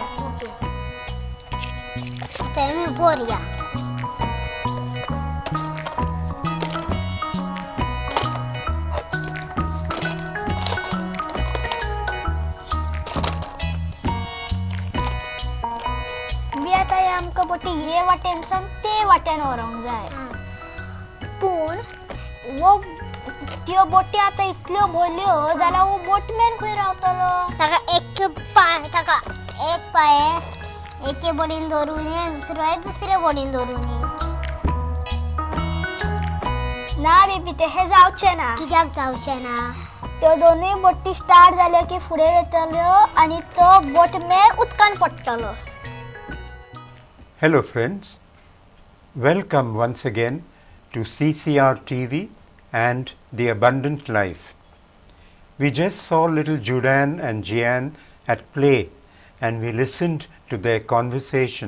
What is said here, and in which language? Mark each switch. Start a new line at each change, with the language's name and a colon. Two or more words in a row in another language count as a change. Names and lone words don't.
Marathi: ओके आता मी बोलूया.
Konkani: मी आता हे आमकां बोटी हे वाटेन सांग ते वाटेन व्हरोंक जाय. पूण वो त्यो बोटी आता इतल्यो भरल्यो जाल्यार वो बोटमॅन खंय रावतलो. ताका एक पाय एके बोडीन धरून दुसरे बोडीन धरून. ना बेबी ते हे जावचें ना. कित्याक जावचें ना. त्यो दोनूय बोटी स्टार्ट जाल्यो की फुडें वयतल्यो आनी तो बोटमॅन उदकान पडटलो.
English: Hello friends, welcome once again to CCR TV and The Abundant Life. We just saw little Judan and Jian at play and we listened to their conversation.